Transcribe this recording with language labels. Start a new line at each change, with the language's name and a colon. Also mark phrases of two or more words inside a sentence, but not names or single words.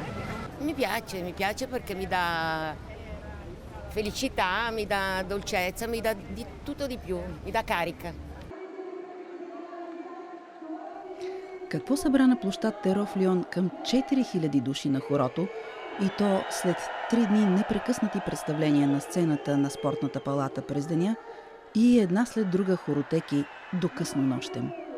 Italian: Mi piace perché mi dà felicità, mi dà dolcezza, mi dà di tutto di più, mi dà carica.
Bulgarian: Какво събра на площад Теро в Лион към 4000 души на хорото, и то след 3 дни непрекъснати представления на сцената на спортната палата през деня и една след друга хоротеки до късно нощем.